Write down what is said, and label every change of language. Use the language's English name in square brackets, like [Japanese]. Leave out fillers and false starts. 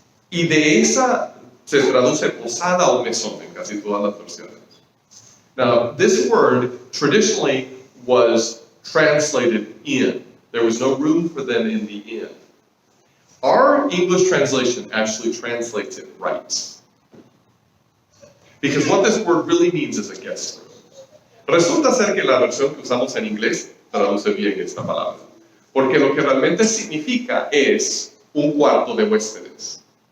[Spanish] Y de esa se traduce posada o mesón en casi todas las versiones. [English] Now, this word traditionally was translated inn. There was no room for them in the inn. Our English translation actually translates it right. Because what this word really means is a guest room. [Spanish] Resulta ser que la versión que usamos en inglés traduce bien esta palabra. Porque lo que realmente significa es un cuarto de huéspedes.